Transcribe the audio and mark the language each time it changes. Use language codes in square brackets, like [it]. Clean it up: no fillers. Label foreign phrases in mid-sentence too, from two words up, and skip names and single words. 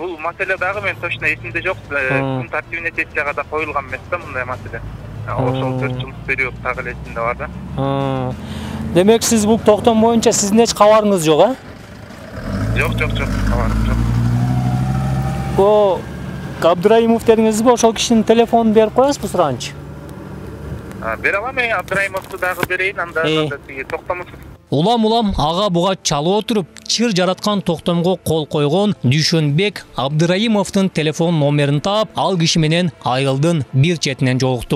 [ky] маселе дагы мен точно эсимде жок. Күн тартибине сессияга да коюлган эмес да мындай маселе. Ошол 4 жылдык период так эле эсимде бар да. Демек сиз бул токтом боюнча сиздин эч кабарыңыз жок, а? Жок, кабарым жок. О Абдураимов дедиңиз би? Ошол кишинин телефонун берип коесузбу суранчы? Бере алам, мен Абдраимовду дагы берейин, анда сиге токтомусуз. Улам ага буга чалып отуруп, чыр жараткан токтомго кол койгон Дүйшөнбек Абдыраимовдун телефон номерин таап, ал киши менен айылдын бир четинен жолуктук.